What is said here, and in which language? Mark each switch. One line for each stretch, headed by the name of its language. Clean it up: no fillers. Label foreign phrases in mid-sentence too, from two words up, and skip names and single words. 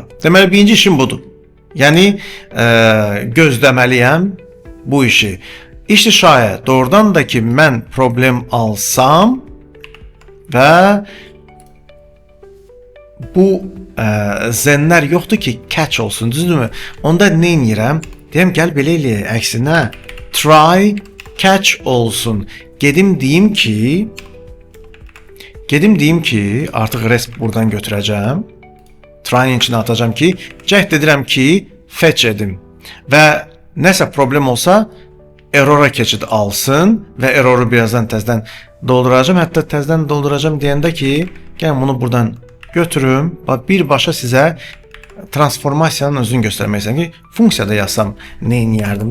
Azerbaijani: Deməli, birinci işim budur. Yəni, gözləməliyəm bu işi. İşte şayət doğrudan da ki mən problem alsam və bu zenlər yoxdur ki catch olsun, düzdürmü? Onda nə edirəm? Deyəm gəl belə eləyək, əksinə
English: try catch
Azerbaijani: olsun. Gedim deyim ki artıq resp buradan götürəcəm. Try-in içinə atacağım ki cəhd edirəm ki fetch edim və nəsə problem olsa errora keçid alsın və erroru birazdan təzədən dolduracağım. Hətta təzədən dolduracağım deyəndə ki, gəlin bunu buradan götürüm. Birbaşa sizə transformasiyanın özünü göstərmək istəyirəm ki, funksiyada yazsam nə edərdim?